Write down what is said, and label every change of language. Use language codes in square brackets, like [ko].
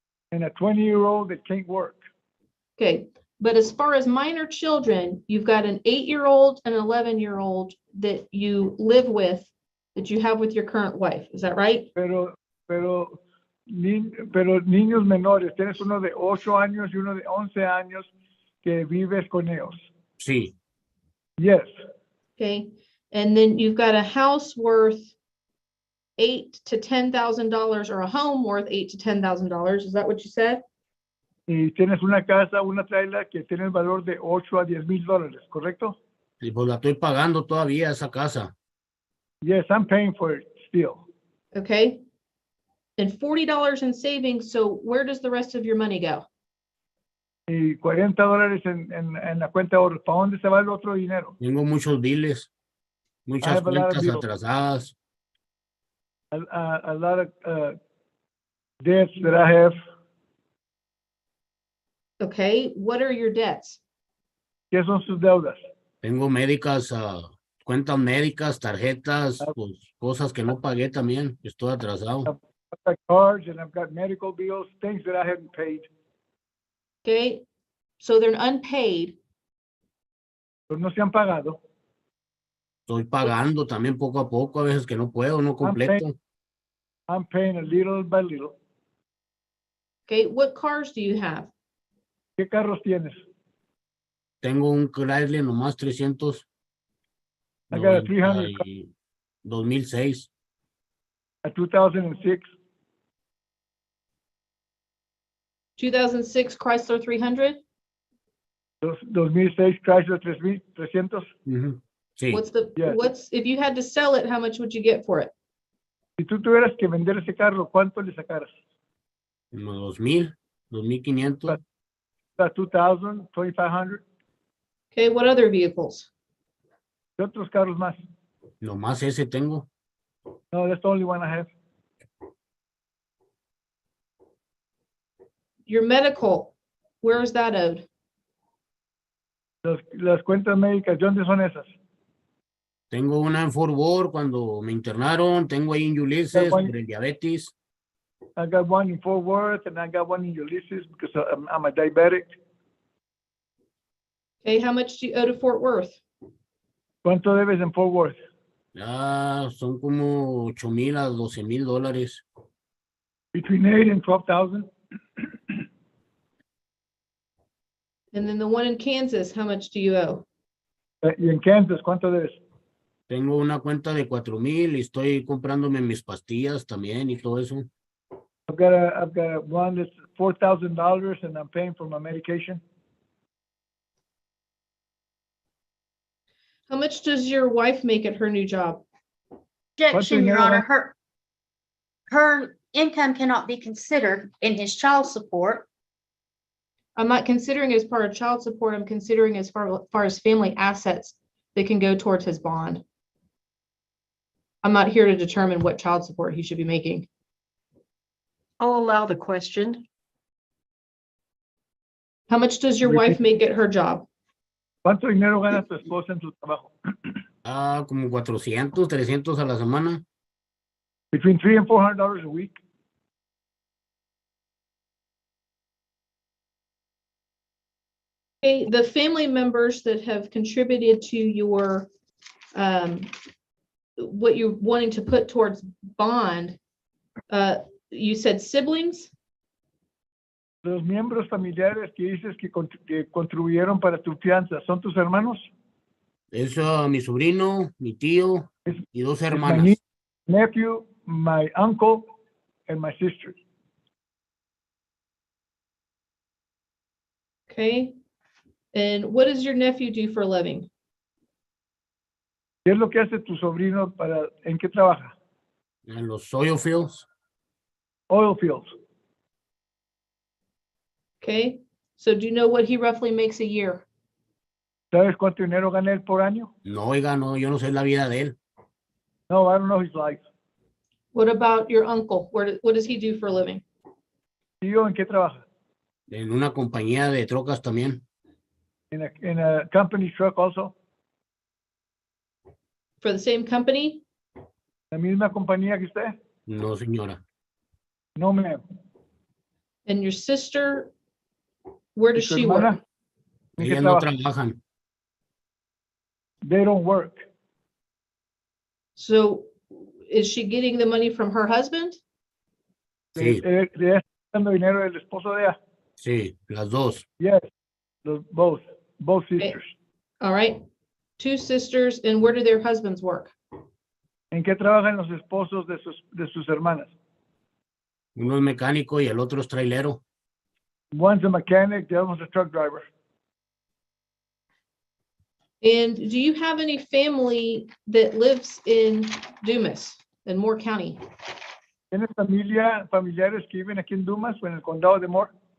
[en] And a 20-year-old that can't work. Okay, but as far as minor children, you've got an 8-year-old and an 11-year-old that you live with, that you have with your current wife, is that right? [es] Pero niños menores, tienes uno de 8 años y uno de 11 años que vives con ellos. Sí, [en] Yes. Okay, and then you've got a house worth $8,000 to $10,000 or a home worth $8,000 to $10,000, is that what you said? [es] Y tienes una casa, una trailer que tiene el valor de 8 a 10,000 dólares, ¿correcto? y pues la estoy pagando todavía esa casa. [en] Yes, I'm paying for it still. Okay, and $40 in savings, so where does the rest of your money go? [es] Y 40 dólares en la cuenta de ahorro. ¿Para dónde se va el otro dinero? Tengo muchos biles, muchas [en] have a lot of [es] cuentas [en] bills. [es] atrasadas. [en] A lot of debts that I have. Okay, what are your debts? [es] ¿Qué son sus deudas? Tengo médicas, cuentas médicas, tarjetas, pues cosas que no pagué también. Estoy atrasado. [en] I've got cards and I've got medical bills, things that I haven't paid. Okay, so they're unpaid. [es] Pero no se han pagado. Estoy pagando también poco a poco, a veces que no puedo, no completo. [en] I'm paying a little by little. Okay, what cars do you have? [es] ¿Qué carros tienes? Tengo un Chrysler nomás 300. [en] I got a 300 2006. A 2006. 2006 Chrysler 300? 2006 Chrysler 300. [es] Ujú. Sí, [en] Yeah. If you had to sell it, how much would you get for it? [es] Si tú tuvieras que vender ese carro, ¿cuánto le sacaras? como 2000, 2500. [en] About 2,000, 2,500. Okay, what other vehicles? [es] ¿Qué otros carros más? Nomás ese tengo. [en] No, that's the only one I have. Your medical, where is that owed? [es] Las cuentas médicas, ¿de dónde son esas? Tengo una en Fort Worth cuando me internaron. Tengo ahí en Ulysses por el diabetes. [en] I got one in Fort Worth and I got one in Ulysses because I'm a diabetic. Okay, how much do you owe to Fort Worth? [es] ¿Cuánto debes en Fort Worth? Ya son como 8,000 a 12,000 dólares. [en] Between 8 and 12,000. And then the one in Kansas, how much do you owe? [es] Y en Kansas, ¿cuánto debes? Tengo una cuenta de 4,000 y estoy comprándome mis pastillas también y todo eso. [en] I've got one that's $4,000 and I'm paying for my medication. How much does your wife make at her new job? Objection, Your [es] dinero, [en] Honor, her income cannot be considered in his child support. I'm not considering as part of child support, I'm considering as far as family assets that can go towards his bond. I'm not here to determine what child support he should be making. I'll allow the question. How much does your wife make at her job? [es] ¿Cuánto dinero gana tu esposa en su trabajo? Como 400, 300 a la semana. [en] Between $300 and $400 a week. Okay, the family members that have contributed to your, what you're wanting to put towards bond, you said siblings? [es] Los miembros familiares que dices que contribuyeron para tu fianza, ¿son tus hermanos? Es mi sobrino, mi tío y dos [en] My [es] hermanas. [en] nephew, my uncle, and my sister. Okay. And what does your nephew do for a living? [es] ¿Qué es lo que hace tu sobrino en qué trabaja? En los [en] oil fields. Oil fields. Okay. So do you know what he roughly makes a year? [es] ¿Sabes cuánto dinero gana él por año? No, oiga, no, yo no sé la vida de él. [en] No, I don't know his life. What about your uncle? What does he do for a living? [es] ¿Tío en qué trabaja? En una compañía de trocas también. [en] In a company truck also. For the same company? [es] ¿La misma compañía que usted? No, señora. [en] No, ma'am. And your sister, where does [es] ¿Y tu [en] she work? [es] hermana? ¿En qué Ellas no trabaja? trabajan. [en] They don't work. So is she getting the money from her husband? [es] Sí, Le está dando dinero del esposo de ella. sí, las dos. [en] Yes, both sisters. All right. Two sisters, and where do their husbands work? [es] ¿En qué trabajan los esposos de sus hermanas? Uno es mecánico y el otro es trailero. [en] One's a mechanic, the other one's a truck driver. And do you have any family that lives in Dumas, in Moore County? [es] ¿Tienes familiares que viven aquí en Dumas o en el condado de Moore?